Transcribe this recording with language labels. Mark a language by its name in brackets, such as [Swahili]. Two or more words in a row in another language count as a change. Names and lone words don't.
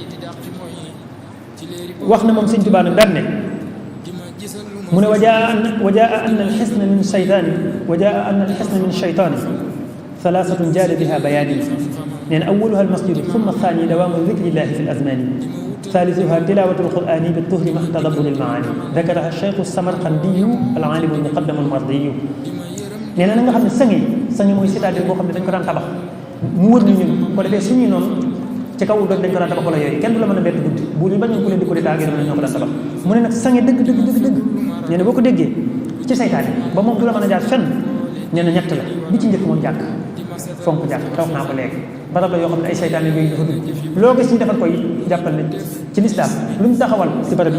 [Wolof] wax na moom sëñ Tuubaa nag daan ne mu ne [Arabic] وجاء أن الحصن من الشيطان وجاء أن الحصن من الشيطان ثلاثة جاد بها بياني [Wolof] nee na [Arabic] أولها المسجد ثم ثاني دوام ذكر الله في الأزمان ثالثها تلاوة القرآن بالطهر مع تدبر المعاني ذكرها الشيخ السمرقندي العالم المقدم المرضي [Wolof] nee na nga xam ne sangi mooy c'est-à-dire boo xam ne dañ ko daan tabax mu wër ñu ñun ko defee suñuy noonu ci kaw doon dañ ko daan tabax wala yooyu kenn du la mën a bett guddi bu ñu bañoon ku leen di ko détaillé dama ne ñoo ko daan tabax mu ne nag sangi dëgg nee na boo ko déggee ci saytaane ba moom du la mën a jaar fenn nee na ñett la bi ci njëkk moom jàkk fonk jàkk taw naa ko léegi barab la yoo xam ne ay saytaane yooyu dafa dugg loo gis ñu defal koy jàppal ne ci lislaam lu ñu taxawal ci barab yi